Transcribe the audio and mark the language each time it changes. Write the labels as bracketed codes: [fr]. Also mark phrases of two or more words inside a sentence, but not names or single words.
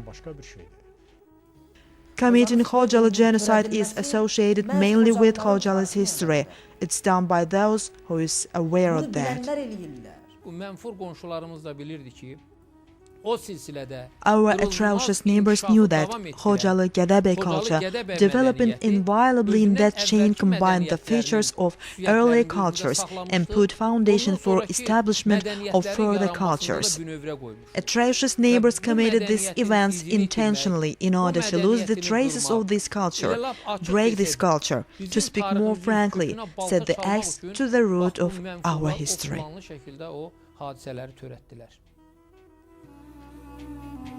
[en] Committing Khojaly genocide is associated mainly with Khojaly's history. It's done by those who is aware of that. [az] Bilənlər eləyirlər. Bu mənfur qonşularımız da bilirdi ki, o silsilədə [en] Our atrocious neighbors knew that Khojaly Gadabe culture, developing inviolably in that chain, combined the features of earlier cultures and put foundation for establishment of further cultures. Atrocious neighbors committed these events intentionally in order to lose the traces of this culture, break this culture, to speak more frankly, set the axe to the root of our history. [az] Planlı şəkildə o hadisələri törətdilər.